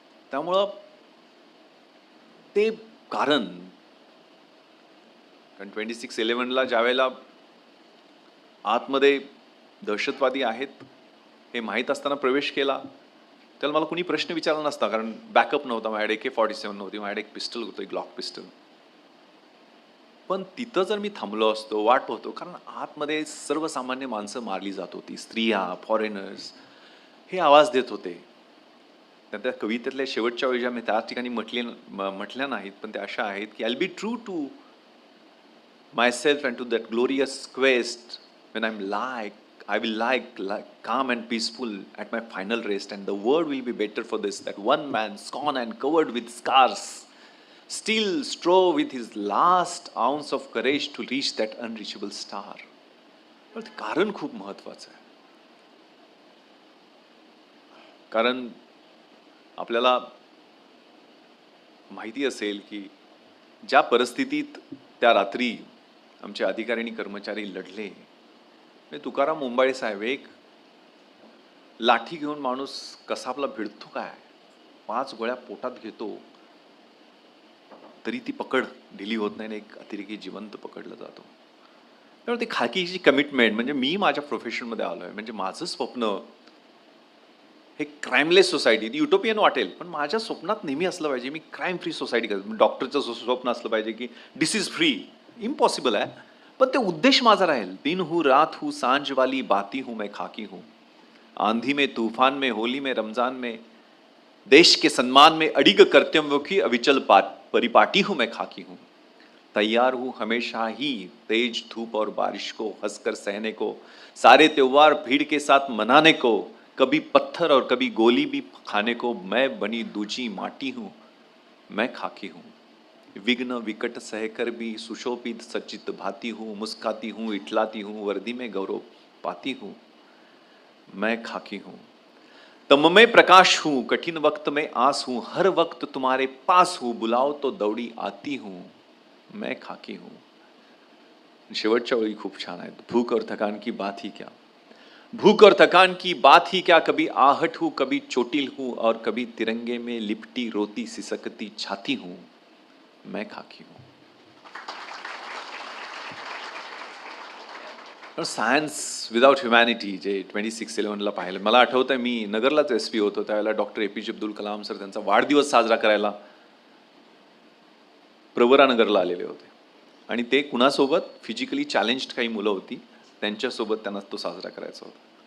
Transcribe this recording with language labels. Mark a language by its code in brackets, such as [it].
[mr] त्यामुळं ते कारण 26/11ला ज्या वेळेला आतमध्ये दहशतवादी आहेत हे माहीत असताना प्रवेश केला, त्याला मला कुणी प्रश्न विचारला नसता, कारण बॅकअप नव्हता, माझ्याकडे AK-47 नव्हती, माझ्याकडे एक पिस्टल होतं, एक ग्लॉक पिस्टल. पण तिथं जर मी थांबलो असतो, वाट होतो, कारण आतमध्ये सर्वसामान्य माणसं मारली जात होती, स्त्रिया, फॉरेनर्स हे आवाज देत होते. त्या कवितेतल्या शेवटच्या वेळी ज्या मी त्या ठिकाणी म्हटल्या नाहीत, पण त्या अशा आहेत की [en] I will be true to myself and to that glorious quest when I'm like, I will like calm and peaceful at my final rest, and the world will be better for this, that one man scorned and covered with scars still strove with his last ounce of courage to reach that unreachable star. [mr] पण कारण खूप महत्वाचं आहे. कारण आपल्याला माहिती असेल की ज्या परिस्थितीत त्या रात्री आमचे अधिकारी आणि कर्मचारी लढले, तुकाराम मुंबाळे साहेब, एक लाठी घेऊन माणूस कसा आपला भिडतो काय, 5 गोळ्या पोटात घेतो तरी ती पकड ढिली होत नाही, एक अतिरेकी जिवंत पकडला जातो. त्यामुळे ती खाकीची कमिटमेंट, म्हणजे मी माझ्या प्रोफेशनमध्ये आलोय, म्हणजे माझं स्वप्न हे क्राईमलेस सोसायटी, युटोपियन वाटेल, पण माझ्या स्वप्नात नेहमी असलं पाहिजे मी क्राईम फ्री सोसायटी करतो. डॉक्टरचं स्वप्न असलं पाहिजे की डिसीज फ्री, इम्पॉसिबल आहे, पण ते उद्देश माझा राहील. [hi] दिन हूँ, रात हूँ, सांझ वाली बाती हूँ, मैं खाकी हूँ, आंधी में, तूफान में, होली में, रमजान में, देश के सम्मान में अडिग कर्तव्यों की अविचल परिपाटी हूँ, मैं खाकी हूँ, तैयार हूँ हमेशा ही तेज धूप और बारिश को हंसकर सहने को, सारे त्योहार भीड़ के साथ मनाने को, कभी पत्थर और कभी गोली भी खाने को, मैं बनी दूजी माटी हूँ, मैं खाकी हूँ, विघ्न विकट सहकर भी सुशोभित सचित भाती हूँ, मुस्काती हूँ, इठलाती हूँ, वर्दी में गौरव पाती हूँ, मैं खाकी हूँ, तम में प्रकाश हूँ, कठिन वक्त में आस हूँ, हर वक्त तुम्हारे पास हूँ, बुलाओ तो दौड़ी आती हूँ, मैं खाकी हूँ. [mr] शेवटच्या वेळी खूप छान आहेत. [hi] भूख और थकान की बात ही क्या, भूख और थकान की बात ही क्या, कभी आहट हूँ, कभी चोटिल हूँ, और कभी तिरंगे में लिपटी रोती सिसकती छाती हूँ, मैं खाकी हूँ. [en] science without humanity [mr] जे 26/11ला पाहिलं, मला आठवतंय मी नगरलाच SP होतो त्यावेळेला doctor APJ Abdul Kalam sir त्यांचा वाढदिवस साजरा करायला प्रवरानगरला आलेले होते, आणि ते कुणासोबत, फिजिकली चॅलेंज्ड काही मुलं होती त्यांच्यासोबत त्यांना तो साजरा करायचा होता.